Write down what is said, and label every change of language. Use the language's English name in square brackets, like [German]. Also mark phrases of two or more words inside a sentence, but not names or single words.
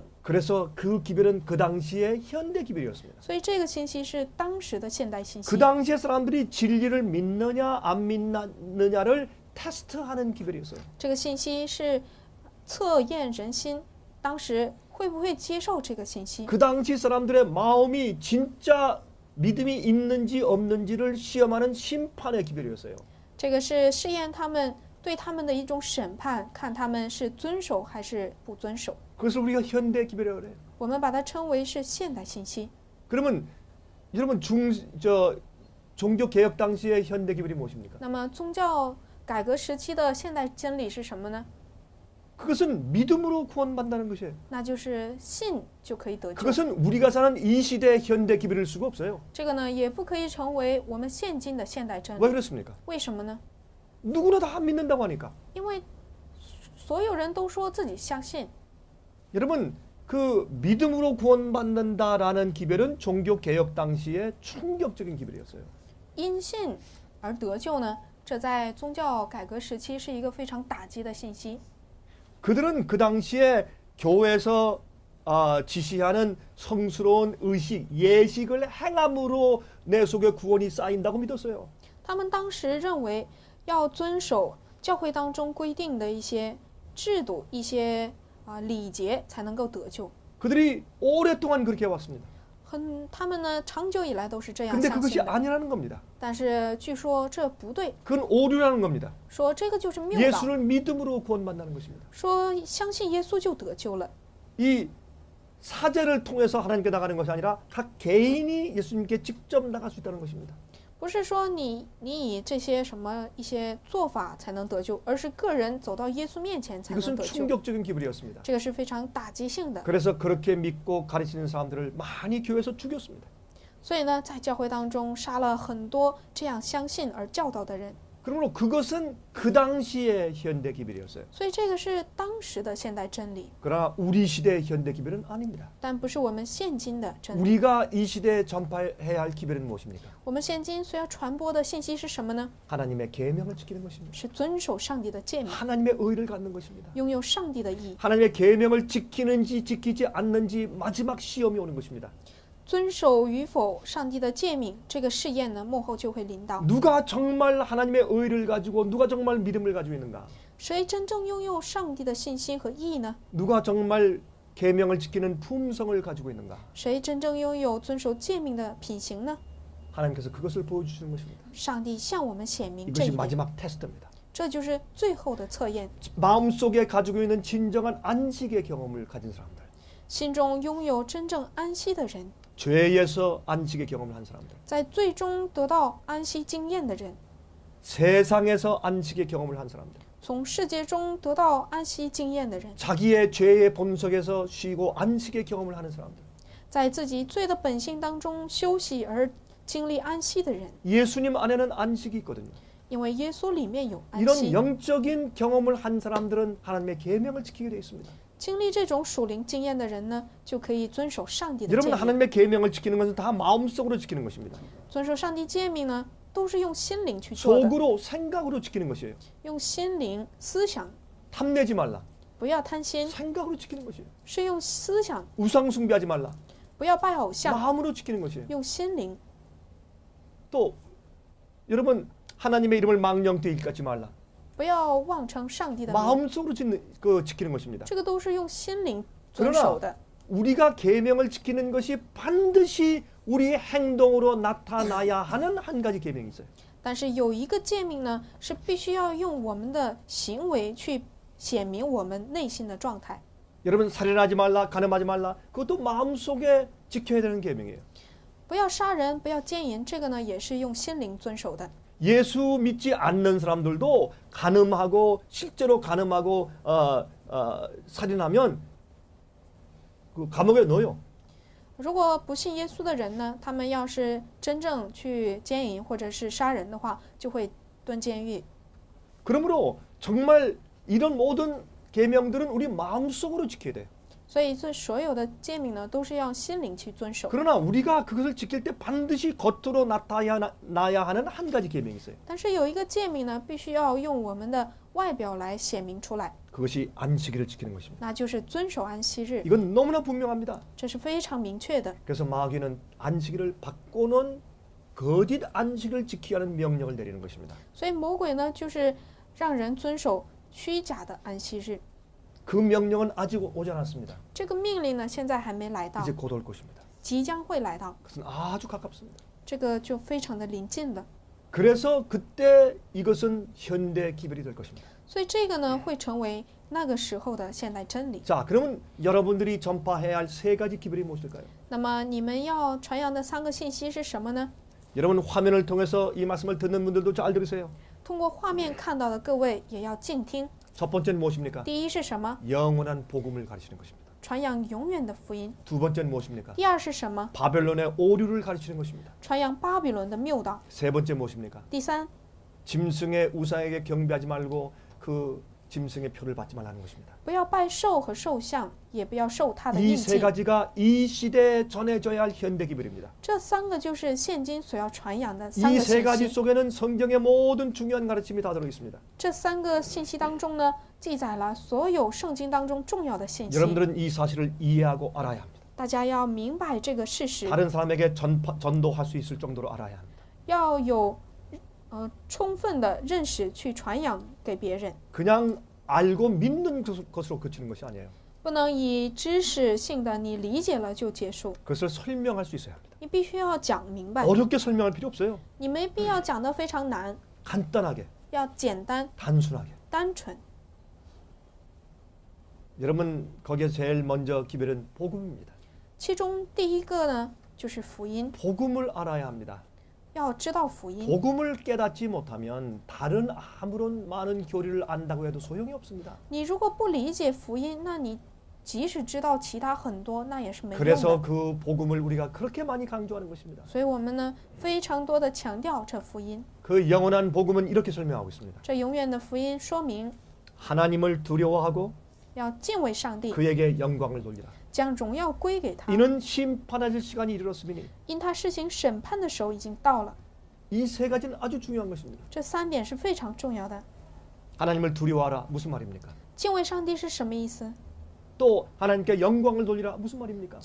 [Korean] 그래서 그 기별은 그 당시의 현대 기별이었습니다. [Chinese] 所以这个信息是当时的现代信息 [Korean] 그 。 당시의 사람들이 진리를 믿느냐 안 믿느냐를 테스트하는 기별이었어요. [Chinese] 这个信息是测验人心，当时会不会接受这个信息？ [Korean] 그 당시 사람들의 마음이 진짜 믿음이 있는지 없는지를 시험하는 심판의 기별이었어요. [Chinese] 这个是试验他们对他们的一种审判，看他们是遵守还是不遵守。 [Korean] 그것을 우리가 현대 기별이라고 그래요. [Chinese] 我们把它称为是现代信息。 [Korean] 그러면 여러분 종교 개혁 당시의 현대 기별이 무엇입니까? [Chinese] 那么宗教改革时期的现代真理是什么呢？ [Korean] 그것은 믿음으로 구원받는다는 것이에요. [Chinese] 那就是信就可以得救。 [Korean] 그것은 우리가 사는 이 시대의 현대 기별일 수가 없어요. [Chinese] 这个呢，也不可以成为我们现今的现代真 [Korean] 왜 [Chinese] 理。 [Korean] 그렇습니까? [Chinese] 为什么呢？ [Korean] 누구나 다 안 믿는다고 하니까. [Chinese] 因为所有人都说自己相信。 [Korean] 여러분 그 믿음으로 구원받는다라는 기별은 종교 개혁 당시의 충격적인 기별이었어요. [Chinese] 因信而得救呢，这在宗教改革时期是一个非常打击的信息。 [Korean] 그들은 그 당시에 교회에서 지시하는 성스러운 의식, 예식을 행함으로 내 속에 구원이 쌓인다고 믿었어요. [Chinese] 他们当时认为要遵守教会当中规定的一些制度、一些礼节，才能够得救。 [Korean] 그들이 오랫동안 그렇게 해왔습니다. [Chinese] 他们呢，长久以来都是这样 [Korean] 근데 [Chinese] 相 [Korean] 그것이 [Chinese] 信的。 [Korean] 아니라는 겁니다. [Chinese] 但是据说这不对， [Korean] 그건 오류라는 겁니다. [Chinese] 说这个就是谬道， [Korean] 예수를 믿음으로 구원받는 것입니다. [Chinese] 说相信耶稣就得救了。 [Korean] 이 사제를 통해서 하나님께 나가는 것이 아니라 각 개인이 예수님께 직접 나갈 수 있다는 것입니다. [Chinese] 不是说你以这些什么一些做法才能得救，而是个人走到耶稣面前才能 [Korean] 이것은 [Chinese] 得救。 [Korean] 충격적인 기별이었습니다. [Chinese] 这个是非常打击性的。 [Korean] 그래서 그렇게 믿고 가르치는 사람들을 많이 교회에서 죽였습니다. [Chinese] 所以呢，在教会当中杀了很多这样相信而教导的人。 [Korean] 그러므로 그것은 그 당시의 현대 기별이었어요. [Chinese] 所以这个是当时的现代真理， [Korean] 그러나 우리 시대의 현대 기별은 아닙니다. [Chinese] 但不是我们现今的真理。 [Korean] 우리가 이 시대에 전파해야 할 기별은 무엇입니까? [Chinese] 我们现今所要传播的信息是什么呢？ [Korean] 하나님의 계명을 지키는 것입니다. [Chinese] 是遵守上帝的诫命， [Korean] 하나님의 의를 갖는 것입니다. [Chinese] 拥有上帝的义。 [Korean] 하나님의 계명을 지키는지 지키지 않는지 마지막 시험이 오는 것입니다. [Chinese] 遵守与否上帝的诫命，这个试验呢，幕后就会临到。 [Korean] 누가 정말 하나님의 의를 가지고 누가 정말 믿음을 가지고 있는가? [Chinese] 谁真正拥有上帝的信心和义呢？ [Korean] 누가 정말 계명을 지키는 품성을 가지고 있는가? [Chinese] 谁真正拥有遵守诫命的品行呢？ [Korean] 하나님께서 그것을 보여주시는 것입니다. [Chinese] 上帝向我们显明这 [Korean] 이것이 [Chinese] 一点， [Korean] 마지막 테스트입니다. [Chinese] 这就是最后的测验。 [Korean] 마음속에 가지고 있는 진정한 안식의 경험을 가진 사람들, [Chinese] 心中拥有真正安息的人， [Korean] 죄에서 안식의 경험을 한 사람들, [Chinese] 在最终得到安息经验的人， [Korean] 세상에서 안식의 경험을 한 사람들, [Chinese] 从世界中得到安息经验的人， [Korean] 자기의 죄의 본성에서 쉬고 안식의 경험을 하는 사람들, [Chinese] 在自己罪的本性当中休息而经历安息的人， [Korean] 예수님 안에는 안식이 있거든요. [Chinese] 因为耶稣里面有安 [Korean] 이런 [Chinese] 息。 [Korean] 영적인 경험을 한 사람들은 하나님의 계명을 지키게 되어 있습니다. [Chinese] 经历这种属灵经验的人呢，就可以遵守上帝的诫 [Korean] 여러분 [Chinese] 命。 [Korean] 하나님의 계명을 지키는 것은 다 마음속으로 지키는 것입니다. [Chinese] 遵守上帝诫命呢，都是用心灵去做的， [Korean] 속으로 생각으로 지키는 것이에요. [Chinese] 用心灵思想， [Korean] 탐내지 말라. [Chinese] 不要贪心， [Korean] 생각으로 지키는 것이에요. [Chinese] 是用思想， [Korean] 우상 숭배하지 말라. [Chinese] 不要拜偶像， [Korean] 마음으로 지키는 것이에요. [Chinese] 用心灵。 [Korean] 또 여러분 하나님의 이름을 망령되이 일컫지 말라. [Chinese] 不要妄称上帝的名， [Korean] 마음속으로 지키는 것입니다. [Chinese] 这个都是用心灵遵守 [Korean] 그러나 [Chinese] 的。 [Korean] 우리가 계명을 지키는 것이 반드시 우리의 행동으로 나타나야 하는 한 가지 계명이 있어요. [Chinese] 但是有一个诫命呢，是必须要用我们的行为去显明我们内心的状态。 [Korean] 여러분 살인하지 말라, 간음하지 말라. 그것도 마음속에 지켜야 되는 계명이에요. [Chinese] 不要杀人，不要奸淫，这个呢也是用心灵遵守的。 [Korean] 예수 믿지 않는 사람들도 간음하고 실제로 간음하고 살인하면 그 감옥에 넣어요. [Chinese] 如果不信耶稣的人呢，他们要是真正去奸淫或者是杀人的话，就会蹲监狱。 [Korean] 그러므로 정말 이런 모든 계명들은 우리 마음속으로 지켜야 돼요. [Chinese] 所以这所有的诫命呢，都是要心灵去遵守。 [Korean] 그러나 우리가 그것을 지킬 때 반드시 겉으로 나타나야 하는 한 가지 계명이 있어요. [Chinese] 但是有一个诫命呢，必须要用我们的外表来显明出来， [Korean] 그것이 안식일을 지키는 것입니다. [Chinese] 那就是遵守安息日。 [Korean] 이건 너무나 분명합니다. [Chinese] 这是非常明确的。 [Korean] 그래서 마귀는 안식일을 바꾸는 거짓 안식을 지키게 하는 명령을 내리는 것입니다. [Chinese] 所以魔鬼呢，就是让人遵守虚假的安息日。 [Korean] 그 명령은 아직 오지 않았습니다. [Chinese] 这个命令呢，现在还没来到， [Korean] 이제 곧 올 것입니다. [Chinese] 即将会来到， [Korean] 그것은 아주 가깝습니다. [Chinese] 这个就非常的临近了。 [Korean] 그래서 그때 이것은 현대 기별이 될 것입니다. [Chinese] 所以这个呢，会成为那个时候的现代真理。 [Korean] 자, 그러면 여러분들이 전파해야 할 세 가지 기별이 무엇일까요? [Chinese] 那么你们要传扬的3个信息是什么呢？ [Korean] 여러분 화면을 통해서 이 말씀을 듣는 분들도 잘 들으세요. [Chinese] 通过画面看到的各位也要静听。 [Korean] 첫 번째는 무엇입니까? [Chinese] 第一是什么？ [Korean] 영원한 복음을 가르치는 것입니다. [Chinese] 传扬永远的福音。 [Korean] 두 번째는 무엇입니까? [Chinese] 第二是什么？ [Korean] 바벨론의 오류를 가르치는 것입니다. [Chinese] 传扬巴比伦的谬道。 [Korean] 세 번째 무엇입니까? [Chinese] 第三， [Korean] 짐승의 우상에게 경배하지 말고 그 짐승의 표를 받지 말라는 것입니다. [Chinese] 不要拜兽和兽像，也不要受他的 [Korean] 이 [Chinese] 印 [Korean] 세 [Chinese] 记。 [Korean] 가지가 이 시대에 전해져야 할 현대 기별입니다. [Chinese] 这3个就是现今所要传扬的3 [Korean] 이 [Chinese] 个 [Korean] 세 [Chinese] 信 [Korean] 가지 [Chinese] 息。 [Korean] 속에는 성경의 모든 중요한 가르침이 다 들어 있습니다. [Chinese] 这3个信息当中呢，记载了所有圣经当中重要的信息。 [Korean] 여러분들은 이 사실을 이해하고 알아야 합니다. [Chinese] 大家要明白这个事实， [Korean] 다른 사람에게 전도할 수 있을 정도로 알아야 합니다. [Chinese] 要有充分的认识去传扬给别人， [Korean] 그냥 알고 믿는 것으로 그치는 것이 아니에요. [Chinese] 不能以知识性的你理解了就结束， [Korean] 그것을 설명할 수 있어야 합니다. [Chinese] 你必须要讲明白， [Korean] 어렵게 설명할 필요 없어요. [Chinese] 你没必要讲得非常难， [Korean] 간단하게, [Chinese] 要简单 [Korean] 단순하게. [Chinese] 单纯。 [Korean] 여러분 거기에 제일 먼저 기별은 복음입니다. [Chinese] 其中第一个呢，就是福音， [Korean] 복음을 알아야 합니다. [Chinese] 要知道福音。 [Korean] 복음을 깨닫지 못하면 다른 아무런 많은 교리를 안다고 해도 소용이 없습니다. [Chinese] 你如果不理解福音，那你即使知道其他很多，那也是没用 [Korean] 그래서 [Chinese] 的。 [Korean] 그 복음을 우리가 그렇게 많이 강조하는 것입니다. [Chinese] 所以我们呢，非常多的强调这福音， [Korean] 그 영원한 복음은 이렇게 설명하고 있습니다. [Chinese] 这永远的福音说明 [Korean] 하나님을 두려워하고 [Chinese] 要敬畏上帝， [Korean] 그에게 영광을 돌리라. [Chinese] 将荣耀归给他， [Korean] 이는 심판하실 시간이 이르렀으니 [Chinese] 因他施行审判的时候已经到了。 [Korean] 이 세 가지는 아주 중요한 것입니다. [Chinese] 这3点是非常重要的。 [Korean] 하나님을 두려워하라 무슨 말입니까? [Chinese] 敬畏上帝是什么意思？ [Korean] 또 하나님께 영광을 돌리라 무슨 말입니까?